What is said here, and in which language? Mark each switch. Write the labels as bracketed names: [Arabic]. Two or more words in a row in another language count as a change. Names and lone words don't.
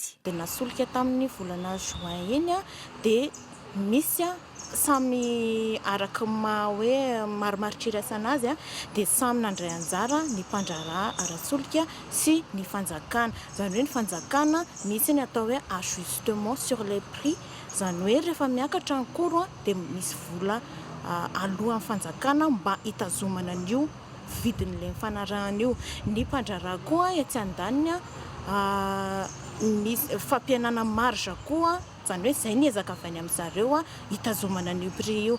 [Malagasy] Dia nasolika tamin'ny volana Juin iny dia misy samy araka hoe marimaritra iraisana azy dia samy nandray anjara ny mpandrarà ara-solika sy ny fanjakana. Izany hoe ny fanjakana misy ny atao hoe [French] ajustement sur les prix, [Malagasy] izany hoe rehefa miakatra ny koro dia misy vola alohan'ny fanjakana mba hitazomana an'io vidin'ilay mifanarahana io. Ny mpandrarà koa etsy andaniny misy fampihenana marge koa, izany hoe izay ny ezaka avy any amin'zareo hitazomana an'io prix io.